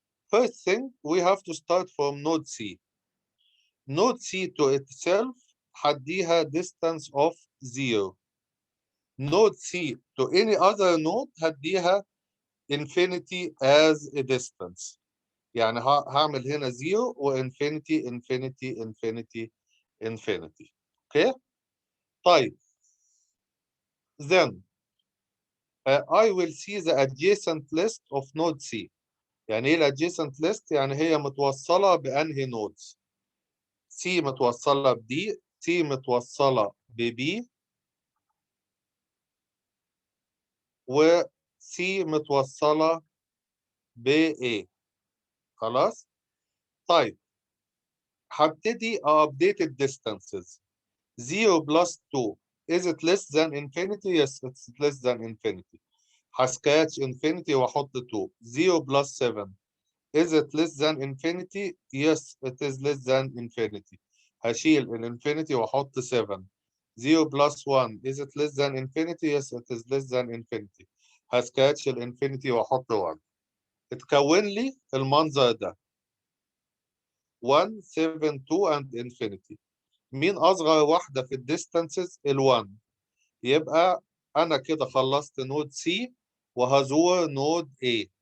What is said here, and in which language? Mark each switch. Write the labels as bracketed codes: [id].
[en] First thing, we have to start from node C. Node C to itself هديها distance of 0. Node C to any other node هديها infinity as a distance. [ar] يعني هعمل هنا 0 وinfinity infinity infinity infinity. [en] Okay? طيب. Then I will see the adjacent list of node C. [ar] يعني ايه adjacent list؟ يعني هي متوصلة بأنهي nodes. C متوصلة ب D، C متوصلة ب B، و C متوصلة ب A. خلاص؟ طيب هبتدي update distances. [en] 0 plus 2 is it less than infinity? Yes, it's less than infinity. [ar] هسكاتش infinity واحط 2. [en] 0 plus 7 is it less than infinity? Yes, it is less than infinity. [ar] هشيل الانفينيتي واحط 7. [en] 0 plus 1 is it less than infinity? Yes, it is less than infinity. [ar] هسكاتش الانفينيتي واحط 1. اتكون لي المنظر ده 1 7 2 and infinity. مين اصغر واحده في الديستانسز؟ ال1. يبقى انا كده خلصت نود سي وهزور نود A.